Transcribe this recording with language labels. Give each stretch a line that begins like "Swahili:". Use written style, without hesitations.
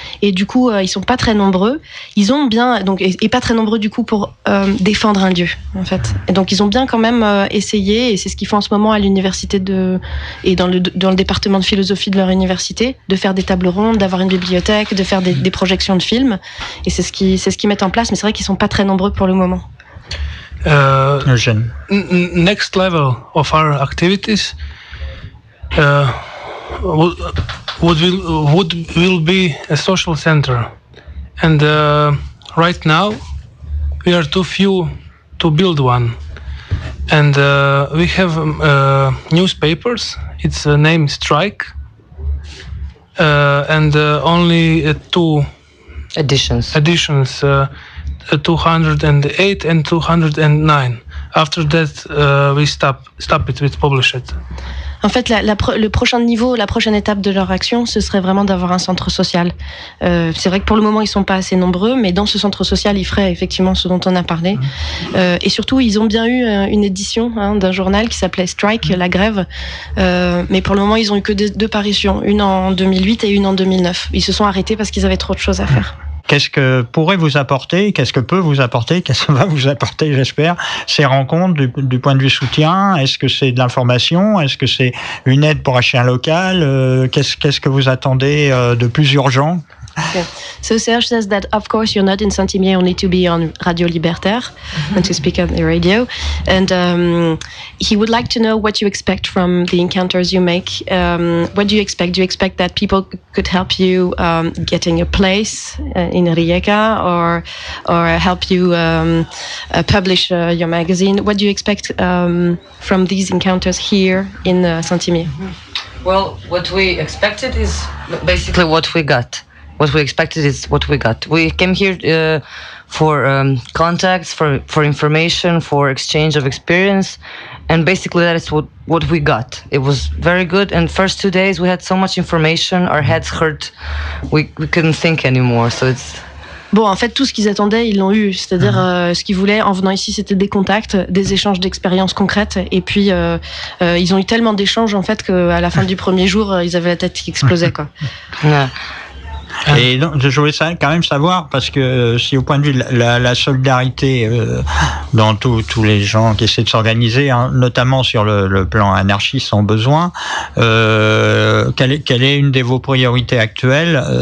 French: Et du coup, ils ne sont pas très nombreux. Ils ont bien, donc, et pas très nombreux du coup pour défendre un dieu, en fait. Et donc, ils ont bien quand même essayé, et c'est ce qu'ils font en ce moment à l'université de. Et dans le département de philosophie de leur université, de faire des tables rondes, d'avoir une bibliothèque, de faire des projections de films. Et c'est ce qu'ils mettent en place, mais c'est vrai qu'ils ne sont pas très nombreux pour le moment.
English: Next level of our activities would be a social center. And right now, we are too few to build one. And we have newspapers. It's a name Strike, and only two editions. Editions, 208 and 209. After that, we stop it. We publish it.
French: En fait, la prochaine étape de leur action, ce serait vraiment d'avoir un centre social. C'est vrai que pour le moment, ils ne sont pas assez nombreux, mais dans ce centre social, ils feraient effectivement ce dont on a parlé. Et surtout, ils ont bien eu une édition d'un journal qui s'appelait Strike, la grève. Mais pour le moment, ils n'ont eu que deux parutions, une en 2008 et une en 2009. Ils se sont arrêtés parce qu'ils avaient trop de choses à faire. Qu'est-ce que pourrait vous apporter, qu'est-ce que peut vous apporter, qu'est-ce que va vous apporter, j'espère, ces rencontres du point de vue soutien? Est-ce que c'est de l'information? Est-ce que c'est une aide pour acheter un local? Qu'est-ce que vous attendez de plus urgent?
English: Okay. So Serge says that of course you're not in Saint-Imier only to be on Radio Libertaire and to speak on the radio, and he would like to know what you expect from the encounters you make. What do you expect? Do you expect that people could help you getting a place in Rijeka or help you publish your magazine? What do you expect from these encounters here in Saint-Imier? Well, what we expected is basically what we got. What we expected is what we got. We came here for contacts, for information, for exchange of experience, and basically that is what we got. It was very good, and first 2 days we had so much information, our heads hurt, we couldn't think anymore, so it's...
French: Bon, en fait, tout ce qu'ils attendaient, ils l'ont eu. C'est-à-dire, ce qu'ils voulaient en venant ici, c'était des contacts, des échanges d'expériences concrètes. Et puis, ils ont eu tellement d'échanges, en fait, qu'à la fin du premier jour, ils avaient la tête qui explosait, quoi. Ouais. Et donc, je voulais quand même savoir, parce que si au point de vue de la solidarité dans tous les gens qui essaient de s'organiser, hein, notamment sur le plan anarchiste en besoin, quelle est une de vos priorités actuelles?